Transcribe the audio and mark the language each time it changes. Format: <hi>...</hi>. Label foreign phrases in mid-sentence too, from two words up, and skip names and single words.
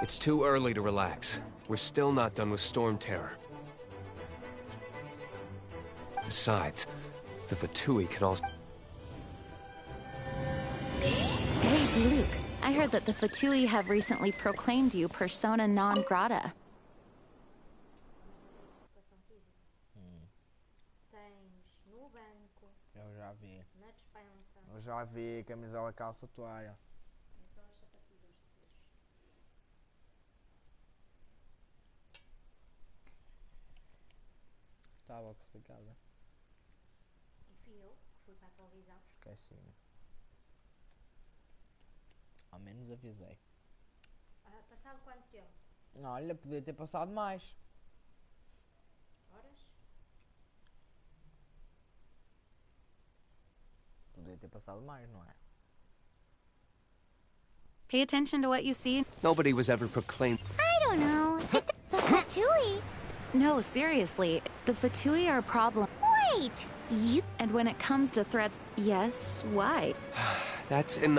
<en>It's too early to relax. We're still not done with Storm Terror. Besides, the Fatui can also... Hey, Diluc. I heard that the Fatui have recently proclaimed you</en> <la>persona non grata.</la> <pt>Eu já vi. Eu já vi camisola, calça, toalha. Estava classificada. E fui eu que fui para a televisão. Esqueci-me. Ao menos avisei. Passado quanto tempo? Não, olha, podia ter passado mais. Horas? Podia ter passado mais, não é?</pt> <en>Pay attention to what you see. Nobody was ever proclaimed... I don't know. The Fatui. No, seriously. The Fatui are a problem. Wait! You... And when it comes to threats, yes, why? That's enough.</en>